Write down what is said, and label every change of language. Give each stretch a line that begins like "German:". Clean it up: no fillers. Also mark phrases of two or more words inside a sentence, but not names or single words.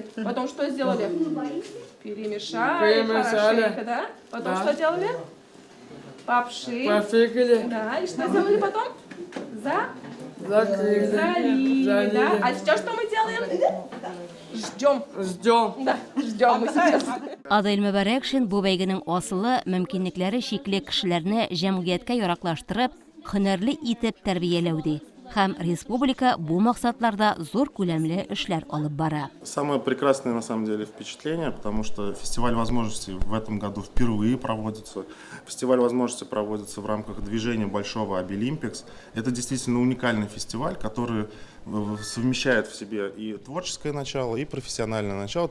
Russian: Потом что сделали? Перемешали. Перемешали. Хорошенько, да? Потом Да. что делали? Попши. Пофикали. Да, и что сделали потом? Закрыли. Залили, да? А сейчас что мы делаем? Ждем. Ждем. Да, ждем мы сейчас.
Tatar: Адil Мөбәрәкшин бу бәйгенең асылы мөмкинлекләре шикле кешеләрне җәмгыятькә яраклаштырып, һөнәрле итеп тәрбияләү. Һәм республика бу максатларда зур күләмле эшләр алып бара.
Russian: Самое прекрасное на самом деле впечатление, потому что фестиваль возможностей в этом году впервые проводится. Фестиваль возможностей проводится в рамках движения Большого Обилимпикс. Это действительно уникальный фестиваль, который совмещает в себе и творческое начало, и профессиональное начало.